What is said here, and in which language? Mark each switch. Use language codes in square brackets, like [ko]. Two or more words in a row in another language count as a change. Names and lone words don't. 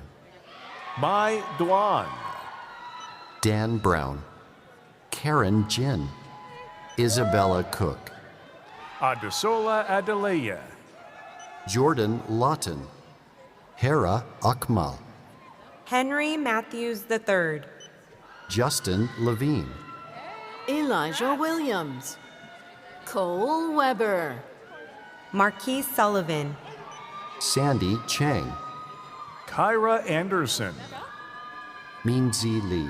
[en] Mai Duan, Dan Brown, Karen Jin, Isabella Cook, Adesola Adelaya, Jordan Lawton, Hera Akmal, Henry Matthews III, Justin Levine, Elijah Williams, Cole Weber, Marquise Sullivan, Sandy Chang, Kyra Anderson, Minzi Lee,